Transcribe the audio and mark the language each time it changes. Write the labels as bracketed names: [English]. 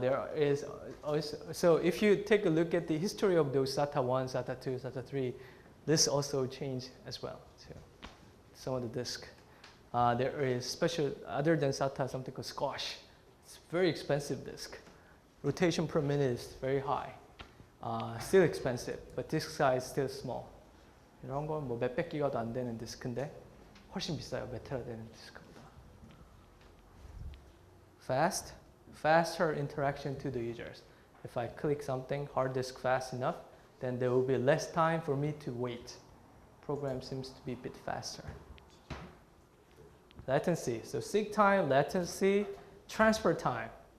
[English] There is also, so if you take a look at the history of those SATA 1, SATA 2, SATA 3, this also changed as well. So some of the disk. There is special, other than SATA, something called Scotch. It's a very expensive disk. Rotation per minute is very high. Still expensive, but disk size still small. [Korean] 이런 건 뭐 몇백 기가도 안 되는 디스크인데 훨씬 비싸요. 몇 테라 되는 디스크보다. [English] Faster interaction to the users. If I click something, hard disk fast enough, then there will be less time for me to wait. Program seems to be a bit faster. Latency. So seek time, latency, transfer time.